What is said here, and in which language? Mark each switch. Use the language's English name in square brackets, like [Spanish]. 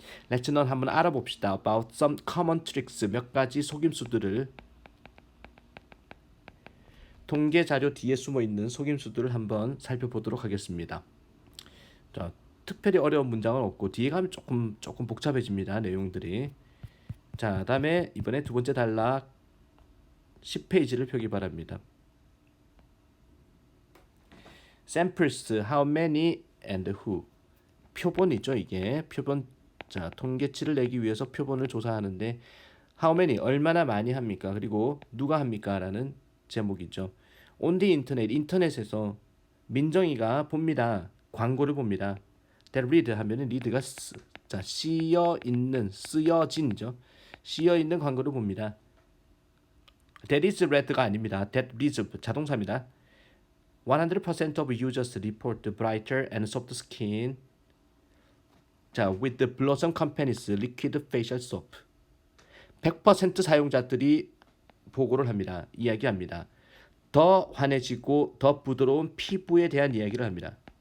[English] Let's not [Korean] 한번 알아봅시다. [English] About some common tricks, [Korean] 몇 가지 속임수들을, 통계 자료 뒤에 숨어 있는 속임수들을 한번 살펴보도록 하겠습니다. 자, 특별히 어려운 문장은 없고 뒤에 가면 조금 복잡해집니다. 내용들이. 자, 다음에 이번에 두 번째 단락 10페이지를 펴기 바랍니다. [English] Samples, how many and who. [Korean] 표본이죠, 이게. 표본. 자, 통계치를 내기 위해서 표본을 조사하는데 [English] how many, [Korean] 얼마나 많이 합니까? 그리고 누가 합니까? 라는 제목이죠. [English] On the internet, [Korean] 인터넷에서 민정이가 봅니다. 광고를 봅니다. [English] That read [Korean] 하면은 read가 자, 쓰여진이죠. 쓰여 있는 광고를 봅니다. [English] That is read가 아닙니다. That reads [Korean] 자동사입니다. [English] 100% of users report brighter and soft skin. [Korean] 자, [English] with the Blossom Company's liquid facial soap. [Korean] 100% 사용자들이 보고를 합니다. 이야기합니다. 더 환해지고 더 부드러운 피부에 대한 이야기를 합니다.